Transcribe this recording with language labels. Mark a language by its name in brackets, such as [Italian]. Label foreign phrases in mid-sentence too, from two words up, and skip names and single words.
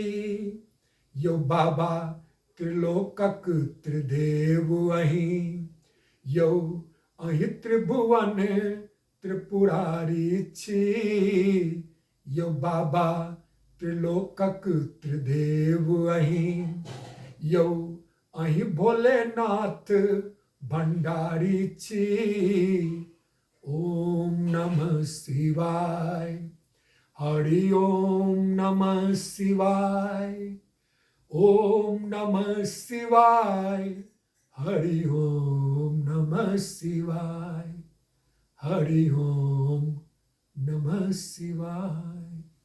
[Maithili] यौ बाबा त्रिलोकक त्रिदेव अहीं, यौ अहीं त्रिभुवन त्रिपुरारी छी। यौ बाबा त्रिलोकक त्रिदेव अहीं, यौ अहीं भोलेनाथ भंडारी छी। [Sanskrit] ओम नमः शिवाय, हरि ओम नमः शिवाय, ओम नमः शिवाय, हरि ओम नमः शिवाय, हरि ओम नमः शिवाय।